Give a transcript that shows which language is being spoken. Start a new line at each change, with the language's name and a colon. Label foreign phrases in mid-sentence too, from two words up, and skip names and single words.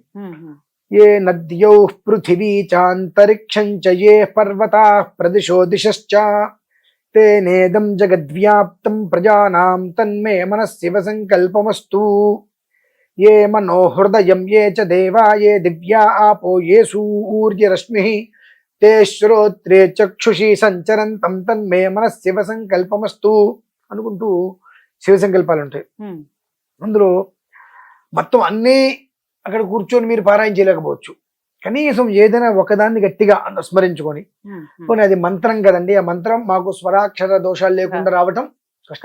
Sanskrit: ఏ నద్యౌ పృథివీ చాంతరిక్షం చ ఏ పర్వతా ప్రదిశో దిశశ్చ తేనేదం జగద్వ్యాప్తం ప్రజానాం తన్మే మనఃశివ సంకల్పమస్తు. ఏ మనో హృదయం ఏ చ దేవా ఏ దివ్యా ఆపో ఏ సూర్యరశ్మిః ते श्रोत्रे चक्षुषी संचरन्तं तन्मे मनः शिव संकल्पमस्तु.
Telugu: అనుకుంటూ శివ సంకల్పాలు ఉంటాయి. ఉమ్, అందులో మొత్తం అన్నీ అక్కడ కూర్చొని మీరు పారాయణ చేయలేకపోవచ్చు. కనీసం ఏదైనా ఒకదాన్ని గట్టిగా స్మరించుకొని, ఉమ్, పోనీ అది మంత్రం కదండి, ఆ మంత్రం మాకు స్వరాక్షర దోషాలు లేకుండా రావటం కష్టం